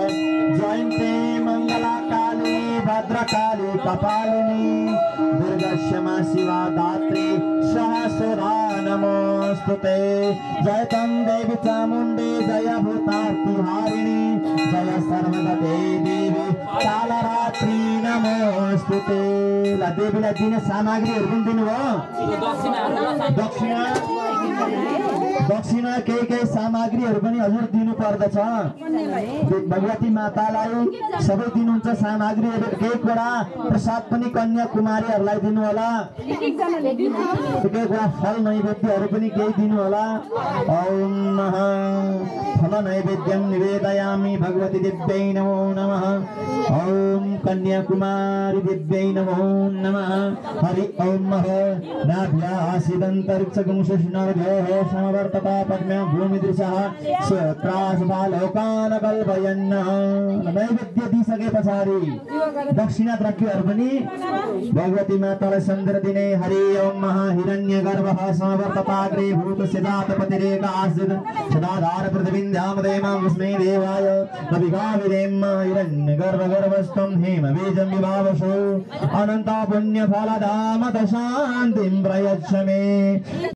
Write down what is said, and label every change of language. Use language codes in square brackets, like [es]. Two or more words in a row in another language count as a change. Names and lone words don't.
[sa] जयन्ती मंगला काली भद्रकाली कपालिनी दुर्गा क्षमा शिवा दात्री सहस्रधा नमोस्तुते। जय तं देवी चामुण्डी जय भूतार्तिहारिणी जय सर्वगते देवी कालरात्रि नमोस्तुते। [ne] ला देवीलाई दिने सामग्रीहरु पनि दिनुभयो दक्षिणा केही सामग्रीहरु पनि हजुर दिनु पर्दछ। भगवती मातालाई सबै दिनुहुन्छ सामग्रीहरु एक वटा प्रसाद पनि कन्या कुमारीहरुलाई दिनु होला। एक वटा फल नैवेद्यहरु पनि केही दिनु होला। [sa] ओम नमः फल नैवेद्यं निवेदयामि भगवती दिव्यै नमो नमः। ओम कन्या कुमारी दिव्यै नमो नमः। हरि ओम नाभ्यासिदन्तरिक्षगं शुष्णर्घ्यः समवर्तता पद्म्या भूमिदृशः स्वत्रासभालोकान् कल्पयन्। [ne] नैवेद्य दिइसके पछाडि दक्षिणा द्रव्यहरु पनि भगवती मातालाई सन्देश दिने। [sa] हरि ओम हिरण्यगर्भः समवर्तताग्रे भूतसिद्धातपतिरेक आसीत् सदाधार पृथिवीन्द्यामदेमां विस्मे देवाय नभिगाविदेम हिरण्यगर्भगर्भस्थं हेमबीजं विभावसो अनन्ता पुण्यफलधाम शान्तिं प्रयच्छ मे।